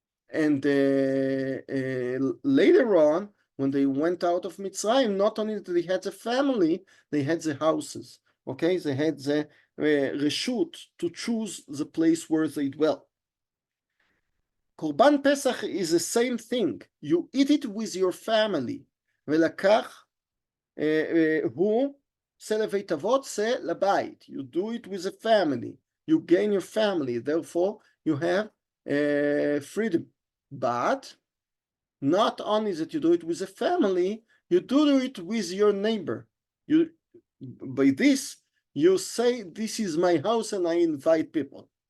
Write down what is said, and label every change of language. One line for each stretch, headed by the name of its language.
English: And later on, when they went out of Mitzrayim, not only did they had the family, they had the houses. Okay, they had the reshut to choose the place where they dwell. Korban Pesach is the same thing. You eat it with your family.
Hebrew: ולקח הוא צא לבית אבות, צא לבית.
English: You do it with a family. You gain your family. Therefore, you have freedom. But not only that you do it with a family, you do it with your neighbor. By this, you say, this is my house and I invite people.